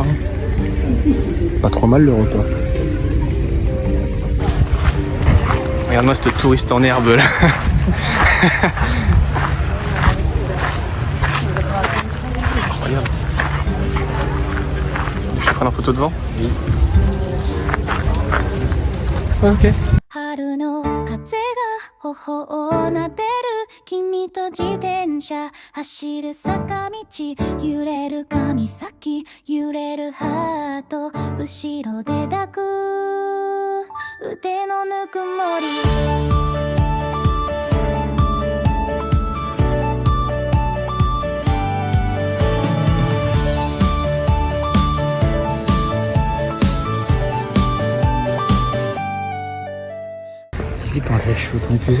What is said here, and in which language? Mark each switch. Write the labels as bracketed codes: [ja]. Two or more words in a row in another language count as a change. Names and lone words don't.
[fr] Pas trop mal le repas. Regarde-moi cette touriste en herbe là. Incroyable. Je te prends en photo devant? Oui. Ok. [ja] 春の風が頬をなでる君と自転車走る坂道揺れる髪先揺れるハート後ろで抱く腕のぬくもり [fr] Comment ça, je suis autant épuisé.